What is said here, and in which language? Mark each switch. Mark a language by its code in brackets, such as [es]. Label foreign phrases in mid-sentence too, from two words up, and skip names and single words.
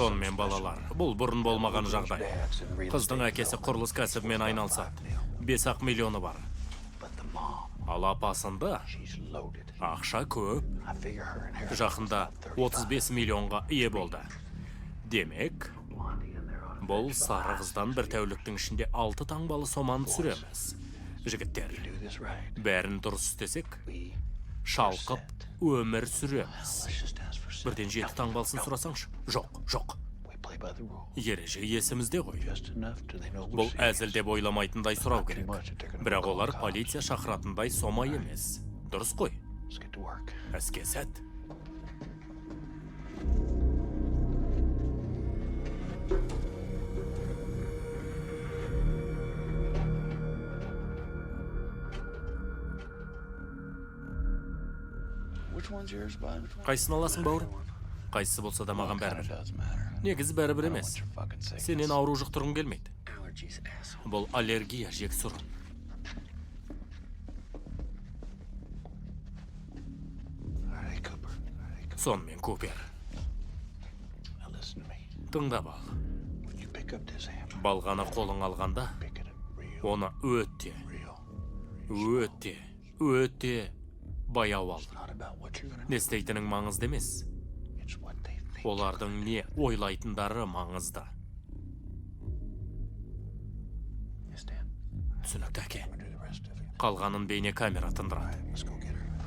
[kk] Сонымен балалар, бұл бұрын болмаған жағдай. Қыздың әкесі құрылыс кәсібімен айналысады. 5-ақ миллионы бар. [en] But the mom, [kk] Ал апасында [en] she's loaded. [kk] ақша көп. [en] I figure her inheritance [kk] Жақында [en] was about [kk] 35 миллионға ие болды. Демек, [en] Blondie in there on [kk] бұл сары қыздан бір тәуліктің ішінде 6 таңбалы соманы түсіреміз. Жігіттер, [en] do this right. [kk] бәрін дұрыс істесек, [en] We [kk] шалқып өмір сүреміз. [en] let's just ask for some. [kk] Бірден 7 таңбалысын сұрасаңшы? Жоқ. [en] We play by the rules. [kk] Ереже есімізде ғой. [en] Just enough till they know we're [kk] Бұл [en] serious. [kk] әзіл деп ойламайтындай сұрау керек. Бірақ олар полиция шақыратындай сома емес. Дұрыс қой, [en] Let's get to work. [kk] әске сәт. [en] Which one's yours, bud? [kk] Қайсысын аласың, бауырым? Қайсысы болса да маған [en] Kinda [kk] бәрібір. [en] doesn't matter. [kk] Негізі бәрібір емес. [en] You're fucking sick. [kk] Сенен ауру жұқтырғым келмейді. [en] Allergies, asshole. [kk] Бұл аллергия, жексұрын. [en] All right, Cooper. All right, Cooper. [kk] Сонымен Купер, [en] Now listen to me. [kk] тыңдап ал. [en] When you pick up this hammer, [kk] Балғаны қолың алғанда, [en] pick it up real, [kk] оны өте баяу ал. [en] not about what you're gonna do. [kk] Не істейтінің маңызды емес. [en] It's what they think. [kk] Олардың не ойлайтындары маңызды. [en] Understand? [kk] Түсінікті әке. [en] I'm gonna do the rest of it. [kk] Қалғанын бейне камера тындырады. [en] Let's go get her.